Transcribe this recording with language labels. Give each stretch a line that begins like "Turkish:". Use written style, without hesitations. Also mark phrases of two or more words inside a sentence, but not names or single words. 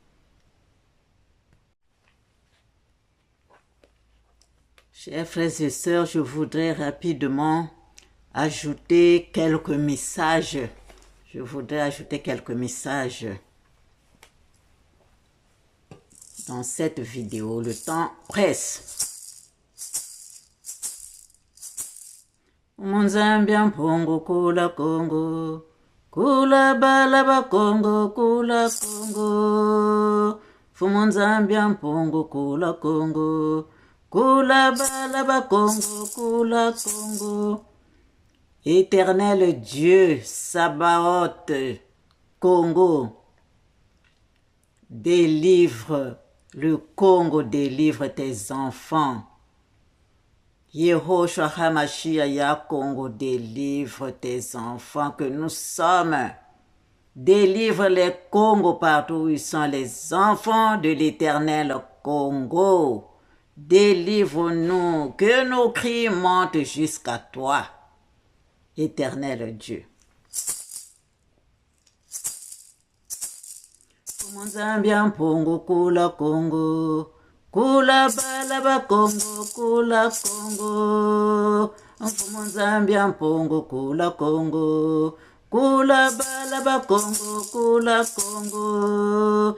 French: Chers frères et sœurs, je voudrais rapidement ajouter quelques messages. Je voudrais ajouter quelques messages dans cette vidéo. Le temps presse.
Kongo: Munzambia mpongo kula Congo, kula balaba Congo, kula Congo. Fumunzambia mpongo kula Congo, kula balaba Congo, kula Congo.
French: Éternel Dieu, Sabaoth, Congo, délivre le Congo, délivre tes enfants. Yehoshua Hamashiach, ya Congo, délivre tes enfants que nous sommes. Délivre les Congos partout où ils sont, les enfants de l'Éternel Congo. Délivre-nous, que nos cris montent jusqu'à toi, Éternel Dieu.
Kongo: Munzambia mpongo kula Congo, kula balaba Congo, kula Congo. Munzambia mpongo kula Congo, kula balaba Congo, kula Congo.